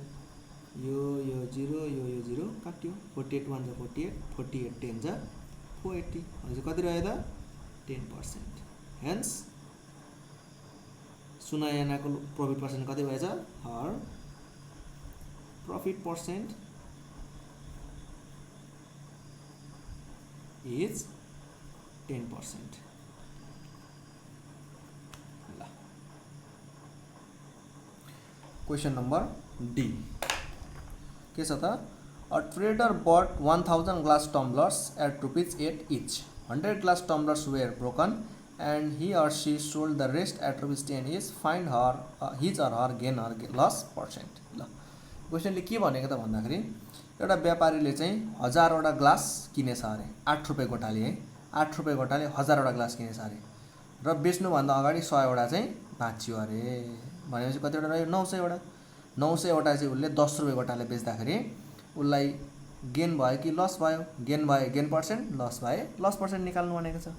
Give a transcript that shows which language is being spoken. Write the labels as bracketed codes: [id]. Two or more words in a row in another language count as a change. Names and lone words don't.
[ne] यो 0 यो 0 काट्यो, 48 1 जा 48, 48 10 जा 480, भनेपछि कति रह्यो त 10%। हेन्स सुनायानाको [en] profit percent [ne] कति भएछ, [en] her profit percent is [ne] 10%। [en] question number D [ne] के छ त, [en] a trader bought 1000 glass tumblers at ₹8 each. 100 glass tumblers were broken and he or she sold the rest at ₹10 each. Find his or her gain or loss percent. [ne] ल क्वेसनले के भनेको त भन्दाखेरि एउटा व्यापारीले चाहिँ 1000 वटा ग्लास किनेछ अरे, 8 रुपैयाँ गोटाले है, 8 रुपैयाँ गोटाले 1000 वटा ग्लास किनेछ अरे र बेच्नुभन्दा अगाडि 100 वटा चाहिँ भाँच्यो अरे। भनेपछि कतिवटा रह्यो 900 वटा। 900 वटा चाहिँ उसले 10 रुपैयाँ गोटाले बेच्दाखेरि उसलाई गेन भयो कि लस भयो, गेन भयो [en] gain percent, [ne] लस भयो [en] loss percent [ne] निकाल्नु भनेको छ।